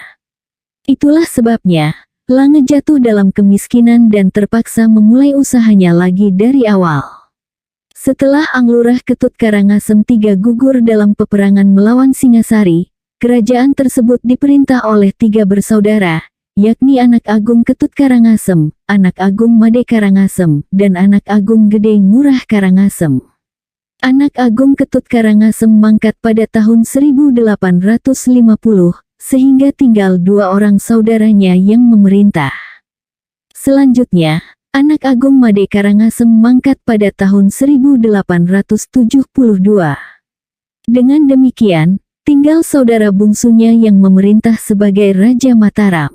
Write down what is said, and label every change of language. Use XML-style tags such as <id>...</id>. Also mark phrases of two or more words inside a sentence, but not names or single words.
<id>Itulah sebabnya, Lange jatuh dalam kemiskinan dan terpaksa memulai usahanya lagi dari awal. Setelah Anglurah Ketut Karangasem III gugur dalam peperangan melawan Singasari, kerajaan tersebut diperintah oleh 3 bersaudara, yakni Anak Agung Ketut Karangasem, Anak Agung Made Karangasem, dan Anak Agung Gede Ngurah Karangasem. Anak Agung Ketut Karangasem mangkat pada tahun 1850, sehingga tinggal 2 orang saudaranya yang memerintah. Selanjutnya, Anak Agung Made Karangasem mangkat pada tahun 1872. Dengan demikian, tinggal saudara bungsunya yang memerintah sebagai Raja Mataram.</id>